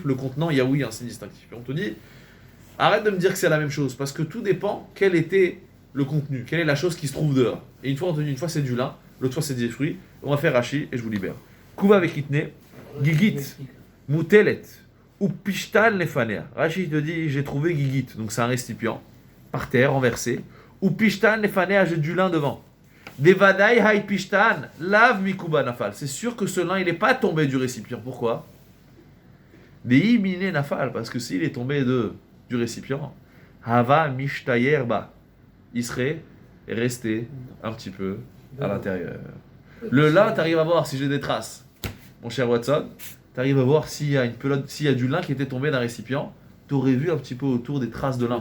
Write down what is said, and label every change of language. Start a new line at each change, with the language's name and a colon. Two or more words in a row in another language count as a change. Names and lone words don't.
French: Le contenant, il y a oui un signe distinctif. Et on te dit, arrête de me dire que c'est la même chose, parce que tout dépend quel était le contenu, quelle est la chose qui se trouve dehors. Et une fois, on te dit, une fois c'est du lin, l'autre fois c'est des fruits. On va faire Rashi et je vous libère.
Aramaic: Kuva avec איתנא גיגית מוטלת או פשתן לפניה.
French: Rashi te dit, j'ai trouvé gigit, donc c'est un récipient, par terre, renversé.
Aramaic: או פשתן לפניה,
French: j'ai du lin devant.
Aramaic: דודאי האי פשתן לאו מקובא נפל.
French: C'est sûr que ce lin, il n'est pas tombé du récipient. Pourquoi?
Aramaic: דאי מינה נפל,
French: parce que s'il est tombé du récipient,
Aramaic: הוה משתייר בה,
French: il serait resté un petit peu à l'intérieur. Le lin, tu arrives à voir si j'ai des traces. Mon cher Watson, tu arrives à voir s'il y a une pelote, s'il y a du lin qui était tombé d'un récipient, tu aurais vu un petit peu autour des traces de lin.